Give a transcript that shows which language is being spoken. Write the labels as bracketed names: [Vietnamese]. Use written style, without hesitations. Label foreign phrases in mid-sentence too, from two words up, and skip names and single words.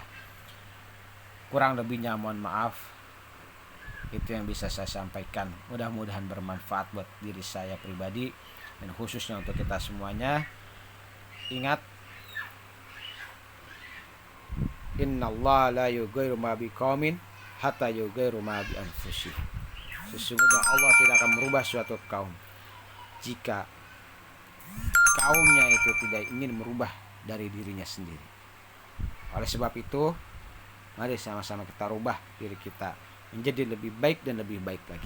[Indonesian] Kurang lebihnya mohon maaf. Itu yang bisa saya sampaikan. Mudah-mudahan bermanfaat buat diri saya pribadi dan khususnya untuk kita semuanya. [Arabic] Ingat, إن الله لا يغير ما بقوم حتى يغيروا ما بأنفسهم. [Indonesian] Sesungguhnya Allah tidak akan merubah suatu kaum jika kaumnya itu tidak ingin merubah dari dirinya sendiri. Oleh sebab itu, mari sama-sama kita rubah diri kita menjadi lebih baik dan lebih baik lagi.